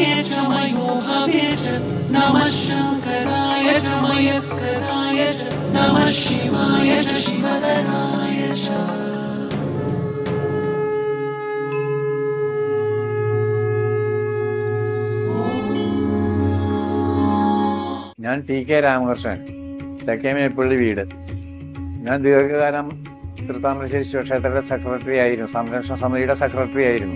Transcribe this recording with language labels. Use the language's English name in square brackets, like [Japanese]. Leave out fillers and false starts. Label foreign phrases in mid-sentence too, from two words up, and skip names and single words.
[Sanskrit] च मयो भवेश नमः शङ्कराय च मयस्कराय च नमः शिवाय च शिवतराय च [Malayalam] ഞാൻ ടി കെ രാമകൃഷ്ണൻ, തെക്കേമേപ്പള്ളി വീട്. ഞാൻ ദീർഘകാലം തൃത്താമരശ്ശേരി ശിവക്ഷേത്രത്തിലെ സെക്രട്ടറി ആയിരുന്നു, സംരക്ഷണ സമിതിയുടെ സെക്രട്ടറി ആയിരുന്നു.